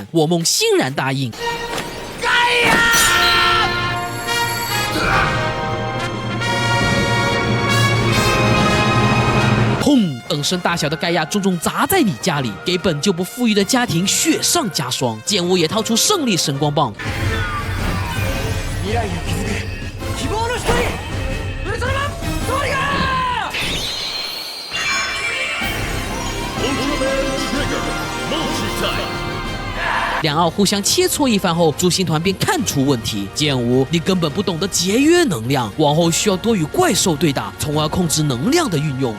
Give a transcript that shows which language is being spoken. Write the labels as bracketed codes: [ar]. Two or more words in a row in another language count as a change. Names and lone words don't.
[zh] 我梦欣然答应。砰！等身大小的盖亚重重砸在你家里，给本就不富裕的家庭雪上加霜。剑无也掏出胜利神光棒。 [ja] 未来を築く希望の光、ウルトラマントリガー！ [zh] 两奥互相切磋一番后，朱星团便看出问题。剑无，你根本不懂得节约能量，往后需要多与怪兽对打，从而控制能量的运用。